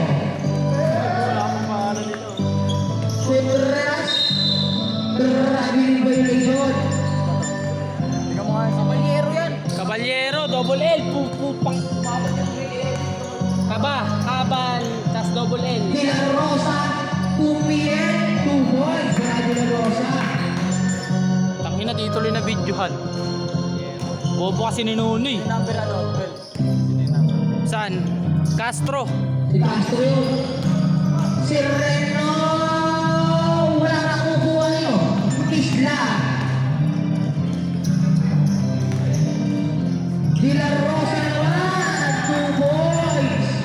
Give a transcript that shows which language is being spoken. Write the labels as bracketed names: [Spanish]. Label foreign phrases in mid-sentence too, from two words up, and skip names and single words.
[Filipino] Wala akong pangalan nito. Contreras, grabe yung violation. Tingnan mo nga yung Caballero yan. Caballero, [English] double L. [Filipino] Pupupang. Kabal, tas [English] double L. [Filipino] De La Rosa, 2 PM, 2 points para De La Rosa. Tangina, di tuloy na videohan. Bobo kasi ni Nunoy. Yung number ano? 12. Sino yung number? Saan? Castro. Si Castro yun. Serreno, wala na kukuha nyo. Isla. De La Rosa naman, 2 points.